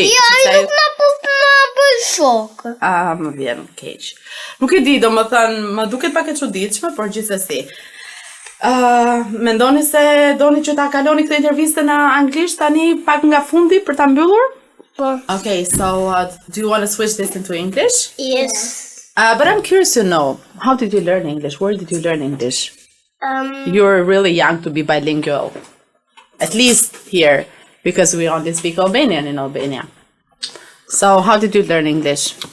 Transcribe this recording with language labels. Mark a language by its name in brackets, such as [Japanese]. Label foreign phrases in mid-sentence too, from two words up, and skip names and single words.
[Albanian] Jo, ai nuk na puth na bëj shok. Më vjen keq. Nuk e di, domethënë, më duket pak e çuditshme, por gjithsesi. Mendoni se doni që ta kaloni këtë intervistë në anglisht tani pak nga fundi për ta mbyllur? Po. [English] Okay, so do you want to switch this into English? Yes. But I'm curious to know, how did you learn English? Where did you learn English? You're really young to be bilingual. At least here, because we only speak Albanian in Albania. So, how did you learn English?